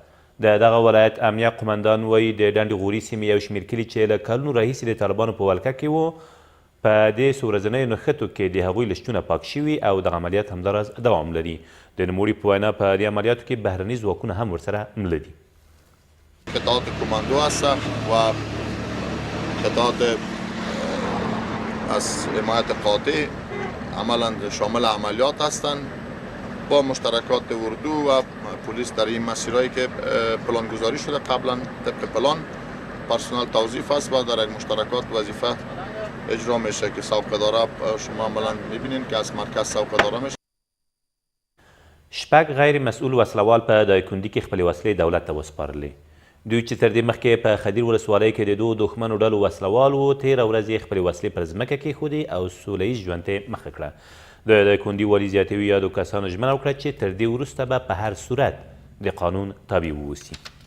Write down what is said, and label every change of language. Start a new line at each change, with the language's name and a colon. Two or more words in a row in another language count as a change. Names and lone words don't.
Pashto: د دغه ولایت امنیه قمندان وایي د ډنډ غوري سیمې یو شمېر کلي چې له کلونو راهیسې د طالبانو په ولکه کې وو په دې څو ورځنیو نښتو کې د هغوی لشتونه پاک شوي او دغه عملیات همداراز دوام لري. د نوموړي په وینا په دې عملیاتو کې بهرني ځواکونه هم ورسره مله دي.
Persian: قطعات کماندو هستند و قطعات از حمایت قاطع عملا شامل عملیات هستند با مشترکات اردو و پلیس در این مسیرهایی که پلان گذاری شده قبلا طبق پلان پرسنل توظیف است و در این مشترکات وظیفه اجرا میشه که سوقه‌داره شما عملا میبینید که از مرکز سوقه‌داره میشه.
Pashto: شپږ غیر مسؤل وسلوال په دایکنډي کې خپلې وسلې دولت ته وسپارلې. دوی چې تر دې مخکې په خدیر ولسوالۍ کې د 2 دښمنو ډلو وسلوال وو تېره ورځ یې خپلې وسلې پر ځمکه کېښودې او سوله ییز ژوند ته مخه کړه. د دایکنډي والي زیاتوي یادو کسانو ژمنه وکړه چې تر دې وروسته به په هر صورت د قانون تابع واوسي.